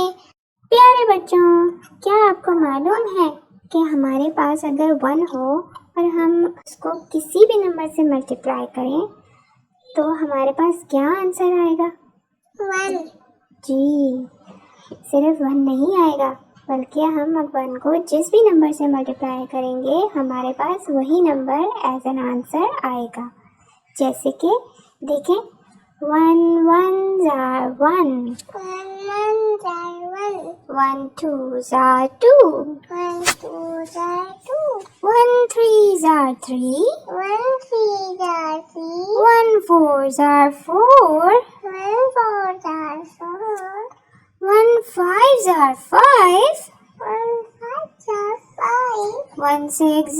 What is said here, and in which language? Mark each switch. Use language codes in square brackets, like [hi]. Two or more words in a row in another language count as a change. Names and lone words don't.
[ur] پیارے بچوں، کیا آپ کو معلوم ہے کہ ہمارے پاس اگر 1 ہو اور ہم اس کو کسی بھی نمبر سے ملٹیپلائی کریں تو ہمارے پاس کیا آنسر آئے گا؟ 1۔ جی، صرف 1 نہیں آئے گا، بلکہ ہم 1 کو جس بھی نمبر سے ملٹیپلائی کریں گے ہمارے پاس وہی نمبر [en] as an answer [ur] آئے گا۔ جیسے کہ دیکھیں [en] 1 1s are 1، 1 1 2s are 2، 1 2s are 2، 1 3s are 3، 1 3s are 3، 1 4s are 4، 1 4s are 4، 1 5s are 5، 1 5s are 5، 1 6s